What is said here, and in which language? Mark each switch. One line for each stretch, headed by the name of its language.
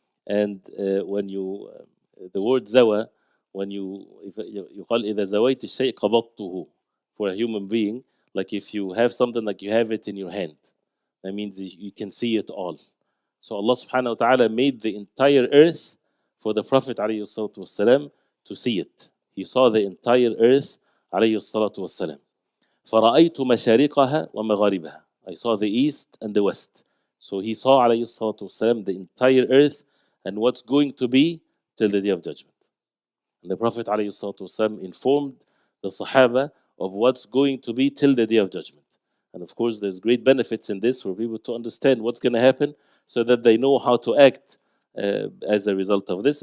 English: And when you, the word zawa, when you
Arabic: يقال إذا زويت الشيء قبضته,
English: for a human being, like if you have something like you have it in your hand, that means you can see it all. So Allah subhanahu wa ta'ala made the entire earth for the Prophet alayhi salatu wasalam to see it. He saw the entire earth alayhi salatu wasalam.
Arabic: فرأيت مشارقها ومغاربها.
English: I saw the east and the west. So he saw alayhi salatu wasalam the entire earth and what's going to be till the day of judgment. And the Prophet ﷺ informed the Sahaba of what's going to be till the day of judgment. And of course, there's great benefits in this for people to understand what's going to happen so that they know how to act as a result of this.